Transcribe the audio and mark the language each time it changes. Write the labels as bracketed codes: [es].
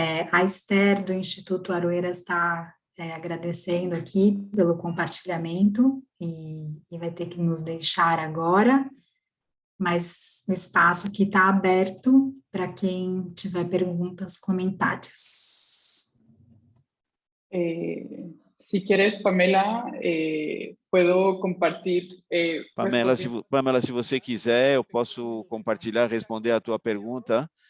[pt] A Esther, do Instituto Aroeira, está agradecendo aqui pelo compartilhamento e vai ter que nos deixar agora, mas o espaço aqui está aberto para quem tiver perguntas, comentários. [es] Si quieres, Pamela, puedo compartir. [pt] Pamela, se você quiser, eu posso compartilhar, responder a tua pergunta.